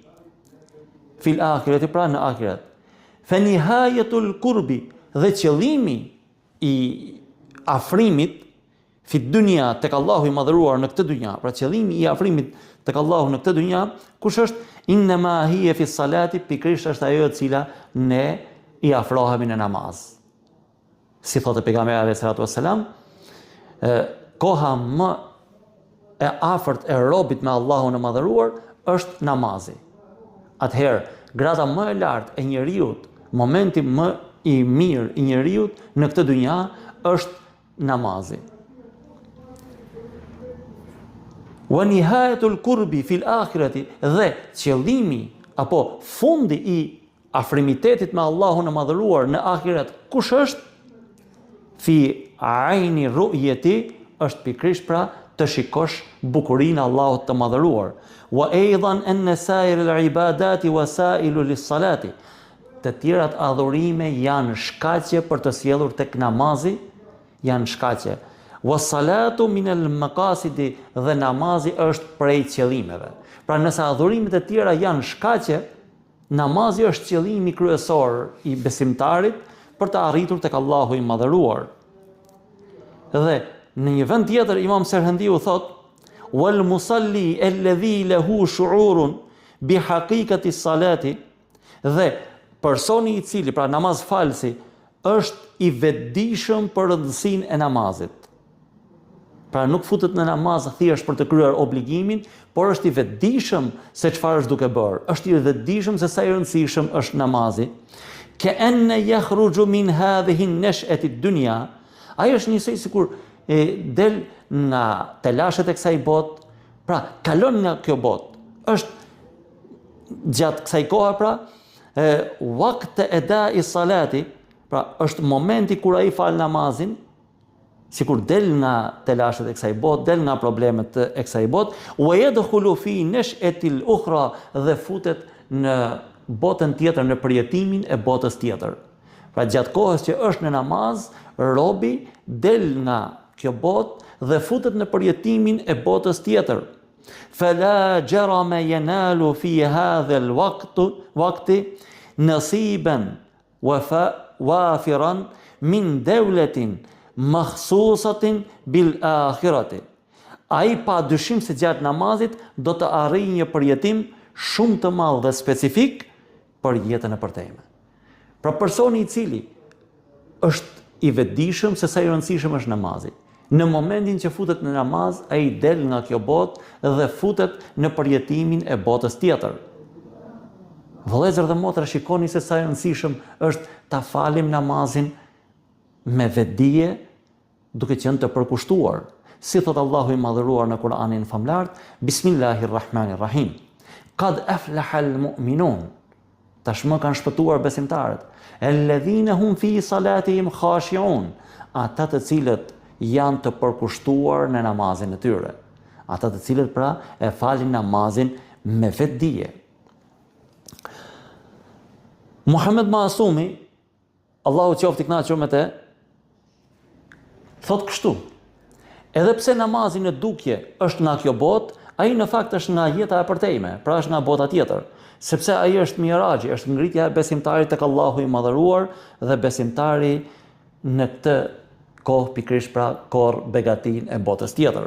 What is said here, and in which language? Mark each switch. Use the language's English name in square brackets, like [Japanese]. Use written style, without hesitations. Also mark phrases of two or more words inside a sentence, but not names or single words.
[Arabic] في الآخرة, [Albanian] pra në akhirat. [Arabic] فنهاية القرب, [Albanian] dhe qëllimi i afrimit [Arabic] في الدنيا [Albanian] tek Allahu i madhëruar në këtë dynja, pra qëllimi i afrimit tek Allahu në këtë dynja, kush është? [Arabic] إنما هي في الصلاة, [Albanian] pikërisht është ajo e cila ne i afrohemi në namaz. Si thotë pejgamberi [Arabic] عليه الصلاة والسلام, [Albanian] koha më e afërt e robit me Allahun e madhëruar është namazi. Atëherë, grada më e lartë e njeriut, momenti më i mirë i njeriut në këtë dynja është namazi. [Arabic] ونهاية القرب في الآخرة, [Albanian] dhe qëllimi apo fundi i afrimitetit me Allahun e madhëruar në ahiret, kush është? [Arabic] في عين الرؤية, [Albanian] është pikërisht pra të shikosh bukurinë e Allahut të madhëruar. [Arabic] وأيضا إن سائر العبادات وسائل للصلاة, [Albanian] të tjerat adhurime janë shkaqe për të sjellur tek namazi, janë shkaqe. [Arabic] والصلاة من المقاصد, [Albanian] dhe namazi është prej qëllimeve. Pra nëse adhurimet e tjera janë shkaqe, namazi është qëllimi kryesor i besimtarit për të arritur tek Allahu i madhëruar. Dhe në një vend tjetër Imam Serhendiu thot: [Arabic] "والمصلي الذي له شعور بحقيقة الصلاة", [Albanian] dhe personi i cili, pra namazfalsi, është i vetëdijshëm për rëndësinë e namazit. Pra nuk futet në namaz thjesht për të kryer obligimin, por është i vetëdijshëm se çfarë është duke bërë. Është i vetëdijshëm se sa i rëndësishëm është namazi. [Arabic] كأنه يخرج من هذه النشأة الدنيا, [Albanian] ai është njësoj sikur del nga telashet e kësaj botë, pra kalon nga kjo botë. Është gjatë kësaj kohe, pra waqt eda i salati, pra është momenti kur ai fal namazin, sikur del nga telashet e kësaj botë, del nga problemet e kësaj botë, [Arabic] ويدخل في نشأة الأخرى, [Albanian] dhe futet në botën tjetër, në përjetimin e botës tjetër. Pra gjatë kohës që është në namaz, robi del nga kjo botë dhe futet në përjetimin e botës tjetër. [Arabic] فلا جرم ينال في هذا الوقت نصيبا وافرا من دولة مخصوصة بالآخرة. [Albanian] Ai pa dyshim se gjatë namazit do të arrijë një përjetim shumë të madh dhe specifik për jetën e përtejme. Pra personi i cili është i vetëdijshëm se sa i rëndësishëm është namazi, në momentin që futet në namaz, ai del nga kjo botë dhe futet në përjetimin e botës tjetër. Vëllezër dhe motra, shikoni se sa i rëndësishëm është ta falim namazin me vetdije duke qenë të përkushtuar. Si thot Allahu i madhëruar në Kur'anin famlart, [Arabic] بسم الله الرحمن الرحيم. قد أفلح المؤمنون. [Albanian] Tashmë kanë shpëtuar besimtarët. [Arabic] الذين هم في صلاتهم خاشعون. [Albanian] Ata të cilët janë të përkushtuar në namazin e tyre. Ata të cilët pra e falin namazin me vetdije. Muhammed Maasumi, Allahu qoftë i kënaqur me te, thot kështu: edhe pse namazi në dukje është nga kjo botë, ai në fakt është nga jeta e përtejme, pra është nga bota tjetër, sepse ai është miraxhi, është ngritja e besimtarit tek Allahu i madhëruar dhe besimtari në këtë kohë pikërisht pra korr begatin e botës tjetër.